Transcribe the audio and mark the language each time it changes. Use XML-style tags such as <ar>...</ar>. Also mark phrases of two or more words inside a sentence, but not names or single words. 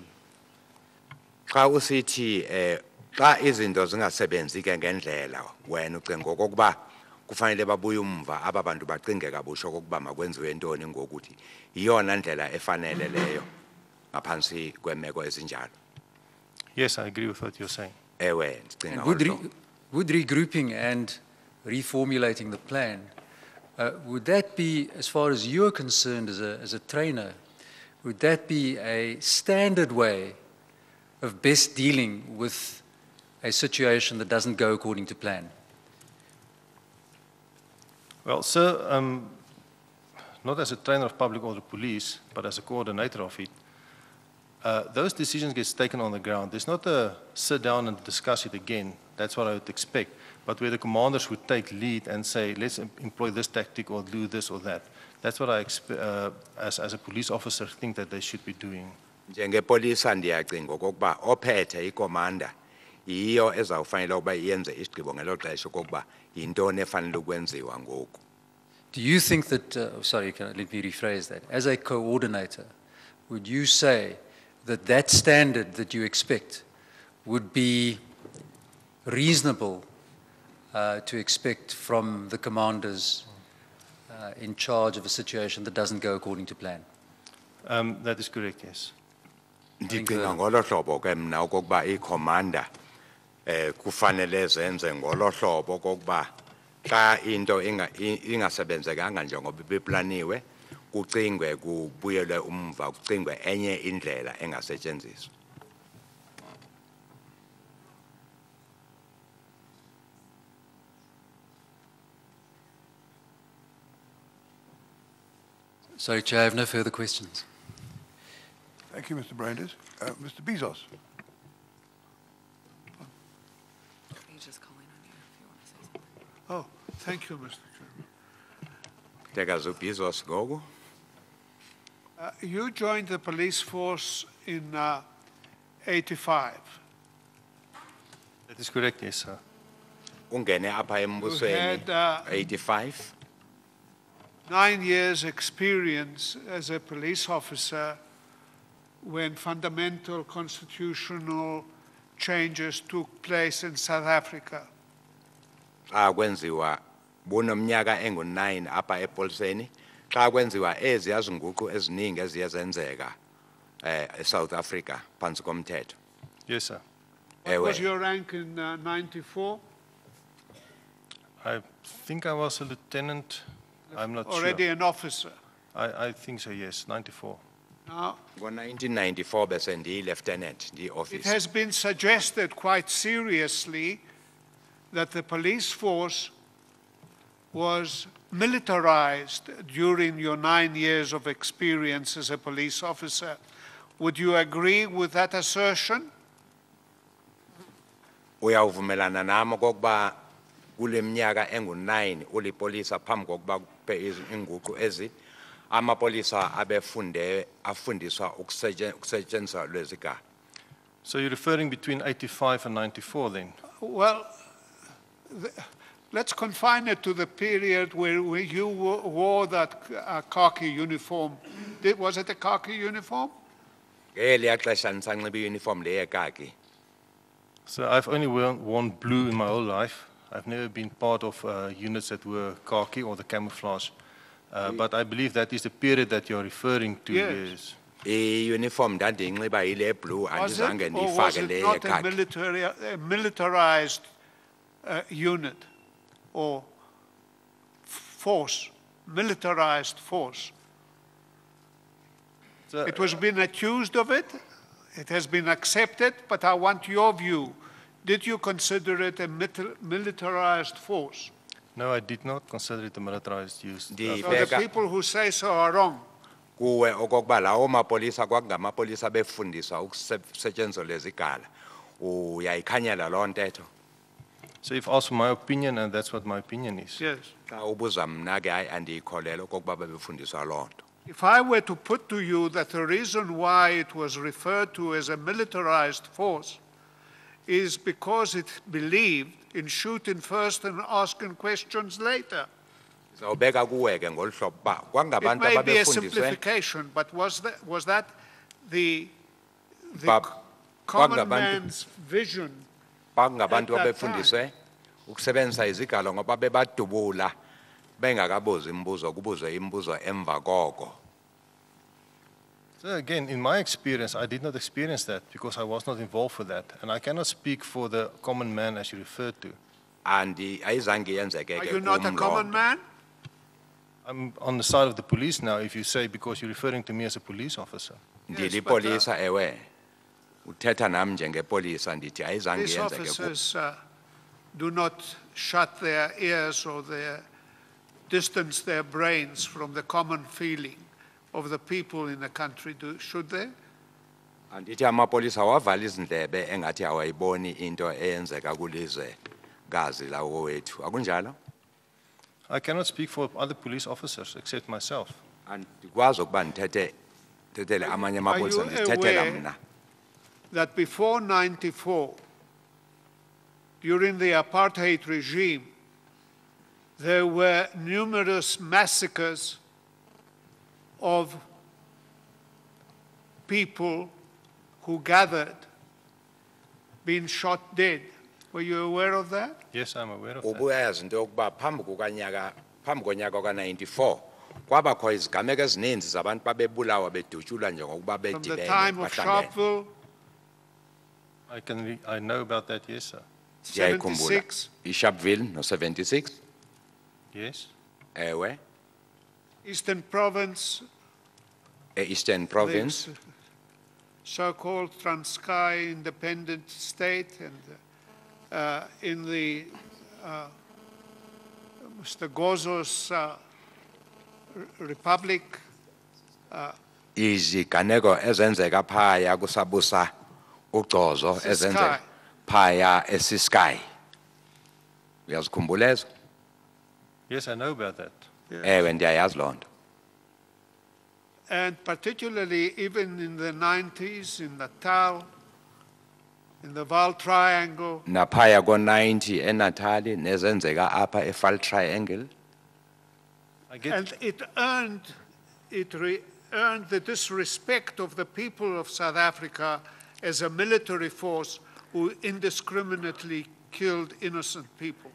<xh>Xa usithi xa izinto zingasebenzi ke ngendlela wena ucinga okokuba kufanele babuye umva aba bantu bacinge kabusho okokuba makwenziwe ntoni ngokuthi iyona ndlela efanele leyo ngaphansi kwemeko ezinjalo.</xh> <en>Yes, I agree with what you're saying.</en> <xh>Ewe ndicinga</xh> <en>And</en> <xh>ngolo.</xh> <en>would regrouping and reformulating the plan, would that be, as far as you're concerned as a trainer, would that be a standard way of best dealing with a situation that doesn't go according to plan? Well, sir, not as a trainer of public order police, but as a coordinator of it, those decisions get taken on the ground. There's not a sit down and discuss it again. That's what I would expect. But where the commanders would take lead and say, let's employ this tactic or do this or that. That's what I as a police officer think that they should be doing.</en> <xh>Njengepolisa ndiyacinga okokuba ophethe ikomanda yiyo ezawufanele ukuba iyenze isigqibo ngelo xesha okokuba yintoni efanele ukwenziwa ngoku.</xh> <en>Do you think that, sorry, let me rephrase that. As a coordinator, would you say that that standard that you expect would be reasonable to expect from the commanders in charge of a situation that doesn't go according to plan? That is correct, yes.</en> <xh>Ndicinga ngolo hlobo ke mna okokuba ikomanda kufanele zenze ngolo hlobo okokuba xa into ingasebenzekanga njengoba beplaniwe kucingwe kubuyelwe umva kucingwe enye indlela engasetshenziswa.</xh> <en>Sorry, Chair, I have no further questions. Thank you, Mr. Brandes. Mr. Bezos. He's just calling on you if you want to say something. Oh, thank you, Mr. Chairman. Tekazo Bezos gogo. You joined the police force in 85. That is correct, yes, sir.</en> <xh>Ungene apha embusweni</xh> <en>had,</en> <xh>85.</xh> <en>9 years experience as a police officer when fundamental constitutional changes took place in South Africa.</en> <xh>Xa kwenziwa bunomnyaka engu9 apha epoliseni xa kwenziwa eziyazinguqu eziningi eziye zenzeka eSouth Africa phansi komthetho.</xh> <en>Yes, sir. What was your rank in 94? I think I was a lieutenant. I'm not Already sure. an officer. I think so, yes, 94. Now,</en> <xh>Ngo-1994 bese ndiyi-lieutenant</xh> <en>it</en> <xh>ndiyi-officer.</xh> <en>has been suggested quite seriously that the police force was militarized during your 9 years of experience as a police officer. Would you agree with that assertion?</en> <xh>Uyawuvumelana nami okokuba kule minyaka engu9 ulipolisa phambi kokuba kupe inguqu ezi amapolisa afundiswa ukusetshenziswa lwezigaba.</xh> <en>So you're referring between 85 and 94 then? Well, let's confine it to the period where you wore that khaki uniform. Was it a khaki uniform?</en> <xh>Ngeliya xesha ndisanxiba i-uniform le yekaki.</xh> <en>So I've only worn blue in my whole life. I've never been part of units that were khaki or the camouflage. But I believe that is the period that you're referring to. Yes.</en> <xh>I-uniform ndandiyinxiba yile blue</xh> <en>Was</en> <xh>andizange</xh> <en>it, or was</en> <xh>ndiyifake</xh> <en>it</en> <xh>le</xh> <en>not a</en> <xh>yekaki.</xh> <en>militarized unit or force, militarized force? So, It was been accused of it, it has been accepted, but I want your view. Did you consider it a militarized force? no, I did not consider it a militarized use. So the</en> <xh>Ndibeka</xh> <en>people who say so are wrong.</en> <xh>kuwe okokuba lawo mapolisa kwakungamapolisa befundiswa ukusetshenziswa lezigala. Uyayikhanyela loo ntetho.</xh> <en>So you've asked for my opinion, and that's what my opinion is. Yes.</en> <xh>Xa ubuza mna ke hayi andiyikholelwa okokuba bebefundiswa loo nto.</xh> <en>If I were to put to you that the reason why it was referred to as a militarized force is because it believed in shooting first and asking questions later.</en> <xh>Zawubeka kuwe ke ngolu hlobo ba</xh> <en>It</en> <xh>kwangabantu</xh> <en>may be a</en> <xh>ababefundiswe</xh> <en>simplification, but was that the</en> <xh>Ba-</xh> <en>common</en> <xh>kwangabantu-</xh> <en>man's vision?</en> <xh>bangabantu</xh> <en>At that</en> <xh>abefundiswe ukusebenzisa izigalo ngoba bebadubula bengakabuzi imibuzo kubuzwe imibuzo emva koko.</xh> <en>So again, in my experience, I did not experience that because I was not involved with that. And I cannot speak for the common man as you referred to.</en> <xh>Andi ayizange yenzeke</xh> <en>Are</en> <xh>ke</xh> <en>you not a</en> <xh>kum</xh> <en>common</en> <xh>loo nto.</xh> <en>man? I'm on the side of the police now, if you say, because you're referring to me as a police officer.</en> <xh>Ndilipolisa ewe uthetha nami njengepolisa ndithi ayizange</xh> <en>These</en> <xh>yenzeke kum.</xh> <en>officers do not shut their ears or distance their brains from the common feeling of the people in the country, should they?</en> <xh>Andithi amapolisa wavala izindlebe engathi awayiboni into eyenzeka kulizwe gazi lawo wethu akunjalo.</xh> <en>I cannot speak for other police officers except myself.</en> <xh>Andikwazi ukuba ndithethele amanye amapolisa</xh> <en>Are you</en> <xh>ndithethela</xh> <en>aware</en> <xh>mna.</xh> <en>that before 94, during the apartheid regime, there were numerous massacres of people who gathered, being shot dead? Were you aware of that? Yes, I'm aware of that.</en> <xh>Ubuyazi into yokuba phambi konyaka ka-94 kwabakho izigameko ezininzi zabantu babebulawa bedutshulwa njengokuba</xh> <en>From the</en> <xh>bedibene</xh> <en>time of</en> <xh>bahlangene.</xh> <en>Sharpeville, I know about that, yes, sir.</en> <xh>Ndiyayikhumbula</xh> <en>76,</en> <xh>iSharpeville no-76</xh> <en>Yes.</en> <xh>ewe</xh> <en>Eastern Province,</en> <xh>e-Eastern Province</xh> <en>the so-called Transkei independent state, and in the Mr. Gozo's republic,</en> <xh>iziganeko ezenzeka phaya kusabusa uGcozo ezenzeka phaya eSiskai uyazikhumbula ezo</xh> <en>Yes, I know about that.</en> <xh>ewe ndiyayazi loo nto.</xh> <en>and particularly even in the 90s in Natal, in the Val Triangle,</en> <xh>Naphaya ko-90 eNatali nezenzeka apha eFal Triangle</xh> <en>I get and it earned the disrespect of the people of South Africa as a military force who indiscriminately killed innocent people.</en>